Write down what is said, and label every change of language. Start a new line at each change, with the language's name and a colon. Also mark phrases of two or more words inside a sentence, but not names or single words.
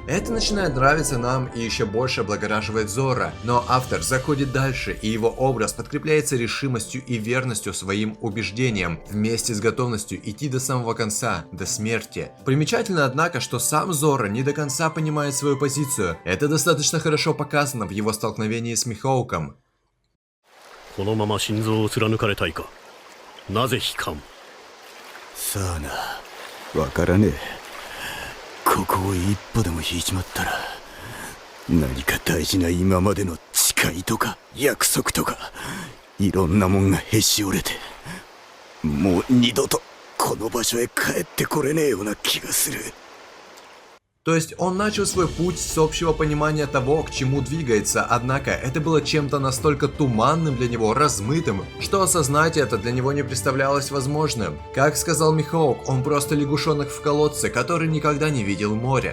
Russian: Это начинает нравиться нам и еще больше облагораживает Зорро, но автор заходит дальше, и его образ подкрепляется решимостью и верностью своим убеждениям, вместе с готовностью идти до самого конца, до смерти. Примечательно, однако, что сам Зорро не до конца понимает свою позицию. Это достаточно хорошо показано в его столкновении с Михоуком.
Japanese: このまま心臓を貫かれたいか。なぜ悲観。さあな、わからねえ。ここを一歩でも引いちまったら、何か大事な今までの誓いとか約束とか、いろんなもんがへし折れて、もう二度とこの場所へ帰ってこれねえような気がする。
Russian: То есть он начал свой путь с общего понимания того, к чему двигается, однако это было чем-то настолько туманным для него, размытым, что осознать это для него не представлялось возможным. Как сказал Михоук, он просто лягушонок в колодце, который никогда не видел моря.